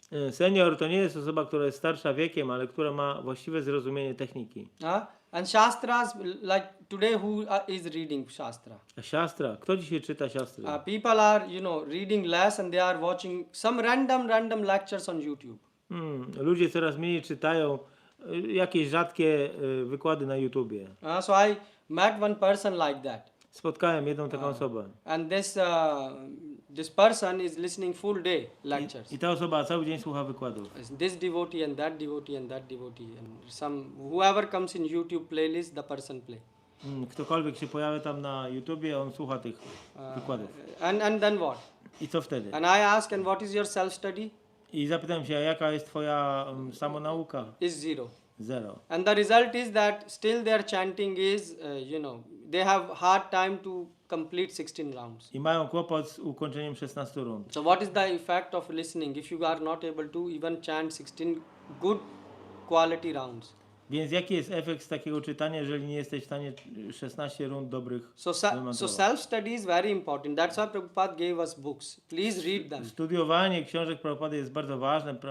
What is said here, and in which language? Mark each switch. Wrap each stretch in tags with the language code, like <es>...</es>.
<pl>Senior to nie jest osoba, która jest starsza wiekiem, ale która ma właściwe zrozumienie techniki.</pl> <en>And Shastras, like today, who is reading Shastra?</en> <pl>A siastra? Kto dzisiaj czyta siastry?</pl> <en>People are, reading less and they are watching some random lectures on YouTube.</en> <pl>Ludzie coraz mniej czytają jakieś rzadkie wykłady na YouTubie.</pl> <en>So I met one person like that.</en> <pl>Spotkałem jedną taką osobę.</pl> <en>And this person is listening full day lectures.</en> <pl>I ta osoba cały dzień słucha wykładów.</pl> <en>This devotee and that devotee and that devotee and whoever comes in YouTube playlist, the person play.</en> <pl>Ktokolwiek się pojawia tam na YouTubie, on słucha tych wykładów.</pl> <en>And then what?</en> <pl>I co wtedy?</pl> <en>And I ask, and what is your self study?</en> <pl>I zapytam się, a jaka jest twoja samonauka?</pl> <en>Is 0.</en> <pl>0.</pl> <en>And the result is that still their chanting is, they have hard time to complete 16 rounds.</en> <pl>I mają kłopot z ukończeniem 16 rund.</pl> <en>So what is the effect of listening if you are not able to even chant 16 good quality rounds?</en> <pl>Więc jaki jest efekt z takiego czytania, jeżeli nie jesteś w stanie 16 rund dobrych</pl> <en>So self-study is very important. That's why Prabhupada gave us books. Please read them.</en> <pl>Studiowanie książek Prabhupady jest bardzo ważne.</pl>